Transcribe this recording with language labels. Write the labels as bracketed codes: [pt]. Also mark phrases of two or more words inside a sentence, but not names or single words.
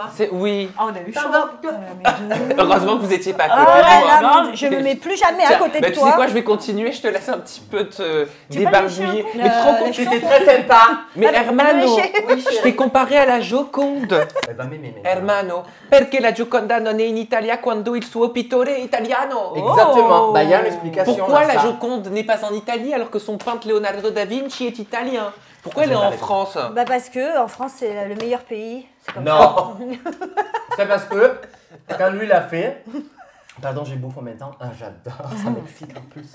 [fr] Oui. Ah, on a eu chaud. Heureusement que vous n'étiez pas à côté Ah de ouais, moi. là, je me mets plus jamais à Tiens, côté bah, de tu sais toi. quoi, je vais continuer, je te laisse un petit peu te Tu vas lécher débarbouiller. un coup Mais tu te rends compte, C'était très sympa. mais Hermano, lécher. je t'ai comparé à la Joconde. Elle va m'aimer maintenant. [it] Hermano, perché la Gioconda non è in Italia quando il suo pittore è italiano? [fr] Exactement. Bah, il y a une explication. Pourquoi à la ça. Joconde n'est pas en Italie alors que son peintre Leonardo da Vinci est italien? Pourquoi elle est Je en l'avais. France? Bah parce que en France c'est le meilleur pays. C'est comme ça. Non. C'est parce que quand lui l'a fait. Pardon, j'ai bouffé en même temps. Ah, j'adore, ça m'excite en plus.